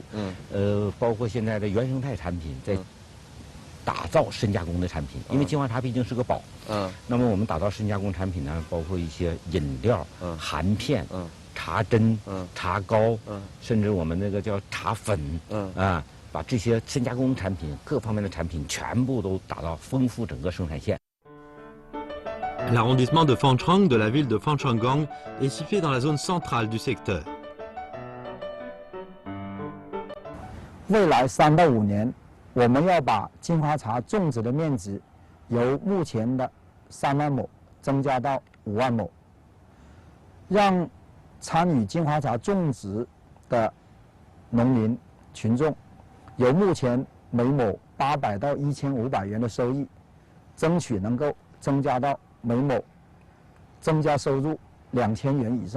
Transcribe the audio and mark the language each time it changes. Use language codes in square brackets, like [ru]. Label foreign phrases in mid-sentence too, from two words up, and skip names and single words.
[zh] 包括现在的原生态产品，在打造深加工的产品，因为金花茶毕竟是个宝。那么我们打造深加工产品呢，包括一些饮料、含片、茶针、茶膏，甚至我们那个叫茶粉，把这些深加工产品各方面的产品全部都打到丰富整个生产线。 [fr] L'arrondissement de Phanchang de la ville de Phanchanggang est situé dans la zone centrale du secteur. [zh] 未来3到5年，我们要把金花茶种植的面积由目前的3万亩增加到5万亩，让参与金花茶种植的农民群众由目前每亩800到1500元的收益，争取能够增加到每亩增加收入2000元以上。